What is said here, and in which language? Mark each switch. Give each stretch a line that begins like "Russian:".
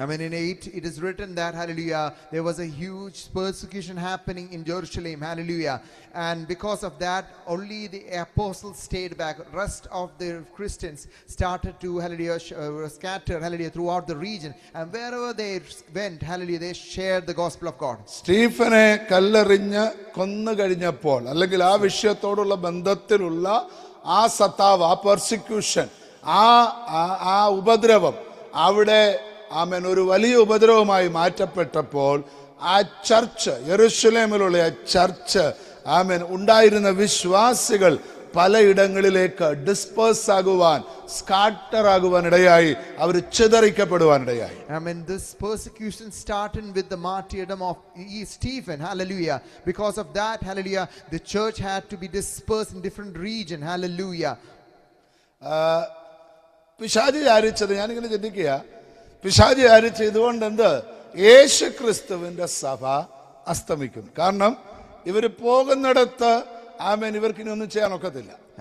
English: I mean, in 8 it is written that, hallelujah, there was a huge persecution happening in Jerusalem, hallelujah, and because of that only the apostles stayed back. Rest of the Christians started to, hallelujah, scatter, hallelujah, throughout the region, and wherever they went, hallelujah, they shared the gospel of God.
Malayalam: സ്റ്റീഫനെ കല്ലെറിഞ്ഞ് കൊന്നു കഴിഞ്ഞപ്പോൾ, അല്ലെങ്കിൽ ആ വിഷയത്തോടുള്ള ബന്ധത്തിലുള്ള ആ സത്താവ്, ആ persecution, ആ ഉപദ്രവം അവിടെ ആമേൻ ഒരു വലിയ ഉപദ്രവമായി മാറ്റപ്പെട്ടപ്പോൾ ആ ചർച്ച്, യെരൂശലേമിലുള്ള ആ ചർച്ച്, ആമേൻ ഉണ്ടായിരുന്ന വിശ്വാസികൾ പലയിടങ്ങളിലേക്ക് ഡിസ്പേഴ്സ് ആകുവാൻ, സ്കാറ്റർ ആകുവാൻ ഇടയായി, അവർ ചിതറിക്കപ്പെടുവാൻ ഇടയായി.
English: I mean, this persecution started with the martyrdom of Stephen, hallelujah. Because of that, hallelujah, the church had to be dispersed in different regions, hallelujah.
Malayalam: പിശാചി വിചാരിച്ചത്, ഞാനിങ്ങനെ ചിന്തിക്കുക, പിശാചി വിചാരിച്ച ഇതുകൊണ്ട് എന്ത്, യേശു ക്രിസ്തുവിന്റെ സഭ അസ്തമിക്കും. കാരണം ഇവര് പോകുന്നിടത്ത് ആമേൻ ഇവർക്കിനി ഒന്നും ചെയ്യാൻ ഒക്കത്തില്ല.